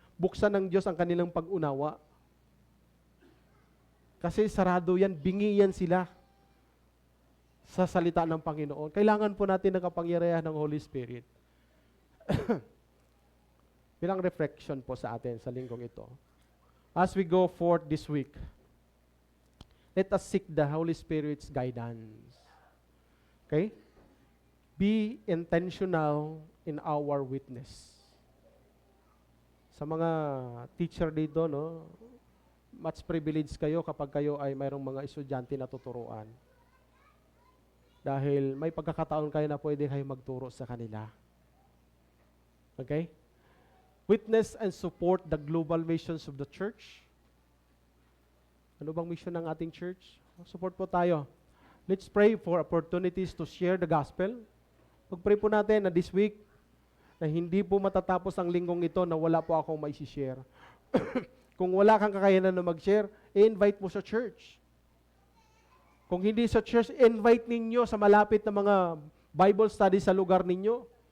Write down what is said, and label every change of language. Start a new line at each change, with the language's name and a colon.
Filipino: Buksan ng Diyos ang kanilang pag-unawa. Kasi sarado yan, bingi yan sila sa salita ng Panginoon. Kailangan po natin ng kapangyarihan ng Holy Spirit. Bilang reflection po sa atin sa linggong ito.
English: As we go forth this week, let us seek the Holy Spirit's guidance. Okay? Be intentional in our witness.
Filipino: Sa mga teacher dito, no, much privilege kayo kapag kayo ay mayroong mga estudyante na tuturuan. Dahil may pagkakataon kayo na pwede kayo magturo sa kanila. Okay?
English: Witness and support the global missions of the church.
Filipino: Ano bang mission ng ating church? Support po tayo.
English: Let's pray for opportunities to share the gospel.
Filipino: Pag-pray po natin na
English: this week,
Filipino: na hindi po matatapos ang linggong ito na wala po akong mai-share. Kung wala kang kakayanan na mag-share, i-invite mo sa church. Kung hindi sa church, invite ninyo sa malapit na mga Bible study sa lugar ninyo.